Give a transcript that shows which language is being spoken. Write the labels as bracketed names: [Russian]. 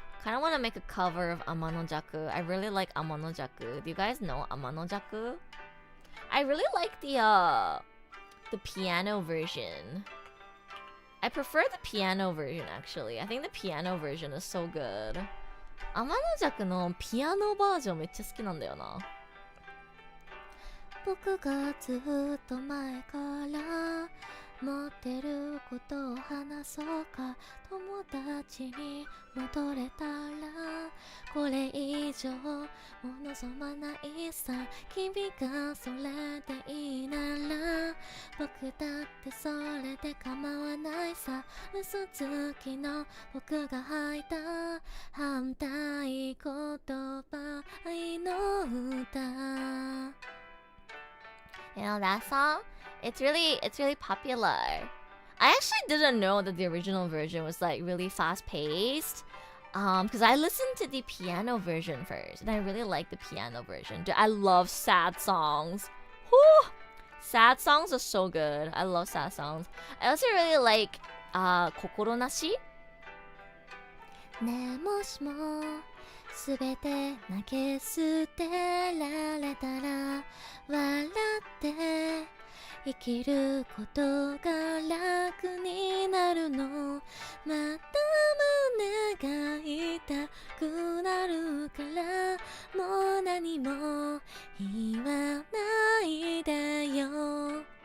[English] Kind of want to make a cover of Amanojaku. I really like Amanojaku. Do you guys know Amanojaku? I really like the piano version. I prefer the piano version actually. I think the piano version is so good. [Japanese] 天の弱のピアノバージョンめっちゃ好きなんだよな。僕がずっと前から持ってることを話そうか。友達に戻れたらこれ以上も望まないさ。君がそれでいいなら僕だってそれで構わないさ。嘘つきの僕が吐いた反対言葉愛の歌。 [English] You know that song? It's really popular. I actually didn't know that the original version was like really fast paced. Because I listened to the piano version first, and I really like the piano version. Dude, I love sad songs. Whew! Sad songs are so good. I love sad songs. I also really like [Japanese] 心なし。ねえもしもすべて投げ捨てられたら笑って生きることが楽になるの。また胸が痛くなるからもう何も言わないでよ。